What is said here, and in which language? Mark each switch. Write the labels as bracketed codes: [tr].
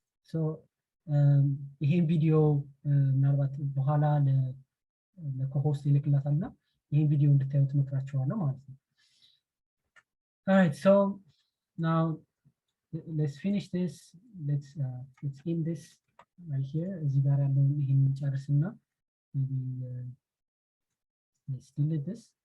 [am] So ይሄን ቪዲዮ ምናልባት በኋላ ለኮሆስት ይልክላታልና ይሄን ቪዲዮ እንድታዩት እመክራችኋለሁ ማለት ነው። [en] Alright, so now let's finish this. Let's end this right here. [am] እዚህ ጋር ያለውን ይሄን እንጨርስና [en] maybe let's delete this.